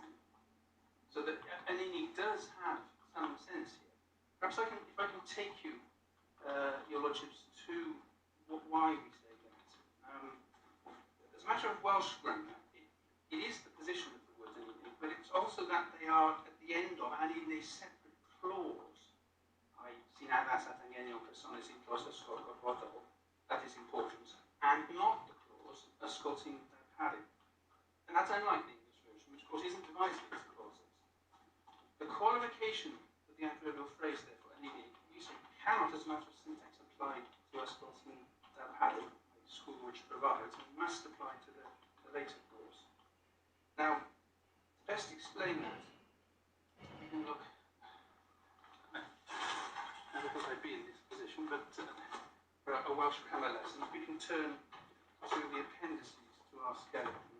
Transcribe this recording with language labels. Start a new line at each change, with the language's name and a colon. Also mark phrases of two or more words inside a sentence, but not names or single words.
English: So that an ENIG does have some sense here. Perhaps if I can take you, your lordships, to why we say that. As a matter of Welsh grammar, it is the position of the words in ENIG, but it's also that they are at the end of and in a separate clause.
Welsh: Sy'n addas at anghenion personau sydd dros ysgol gorfodol,
English: that is important, and not the clause
Welsh: ysgol sy'n darparu.
English: And that's unlike the English version, which of course isn't divided into clauses. The qualification that the adverbial phrase, therefore, an use cannot, as a matter of syntax, apply to
Welsh: ysgol sy'n darparu,
English: a school which provides, and must apply to the later clause. Now, to best explain that, we can look. Because I'd be in this position, but for a Welsh grammar lesson, we can turn to the appendices to our skeleton.